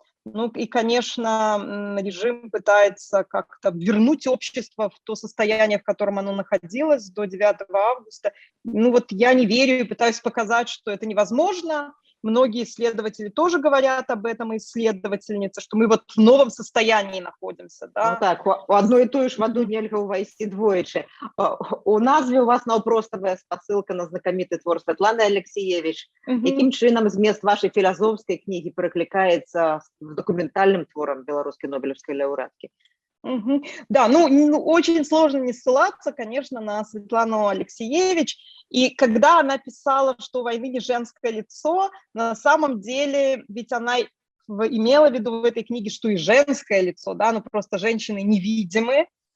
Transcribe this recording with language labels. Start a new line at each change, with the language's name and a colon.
Russian: Ну и, конечно, режим пытается как-то вернуть общество в то состояние, в котором оно находилось до 9 августа. Ну вот я не верю и пытаюсь показать, что это невозможно. Многие исследователи тоже говорят об этом, и исследовательницы, что мы вот в новом состоянии находимся. Да?
Belarusian: Ну так, у одной і тої ж воду нельга увайсці двоечы. У назве у вас наўпроставая спасылка на знакаміты твор Святланы Алексеевич. Якім чынам змест вашай філасофскай кнігі пераклікаецца з дакументальным творам беларускай нобелевскай лаўрэаткі?
Russian: Да, ну очень сложно не ссылаться, конечно, на Светлану Алексеевич. И когда она писала, что у войны не женское лицо, на самом деле ведь она имела в виду в этой книге, что и женское лицо, да, но просто женщины невидимы.